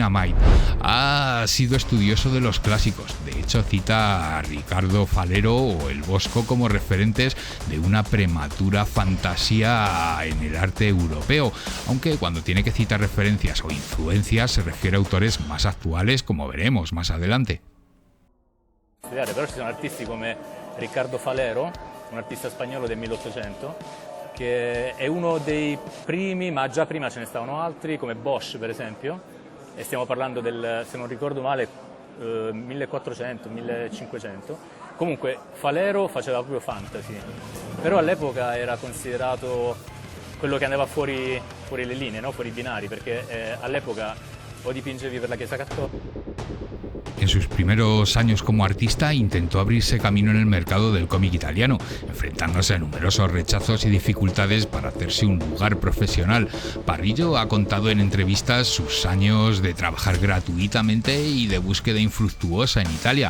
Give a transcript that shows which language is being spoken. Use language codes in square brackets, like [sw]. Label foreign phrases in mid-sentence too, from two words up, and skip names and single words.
[es] Ha sido estudioso de los clásicos. De hecho, cita a Ricardo Falero o El Bosco como referentes de una prematura fantasía en el arte europeo, aunque cuando tiene que citar referencias o influencias se refiere a autores más actuales, como veremos más adelante. [it] Però ci sono artisti come Riccardo Falero, un artista spagnolo del 1800, che è uno dei primi, ma già prima ce ne stavano altri, come Bosch per esempio, e stiamo parlando del, se non ricordo male, 1400, 1500. Comunque Falero faceva proprio fantasy, però all'epoca era considerato quello che andava fuori le linee, no? Fuori i binari, perché all'epoca o dipingevi per la Chiesa Cattolica. [es] En sus primeros años como artista intentó abrirse camino en el mercado del cómic italiano, enfrentándose a numerosos rechazos y dificultades para hacerse un lugar profesional. Parrillo ha contado en entrevistas sus años de trabajar gratuitamente y de búsqueda infructuosa en Italia.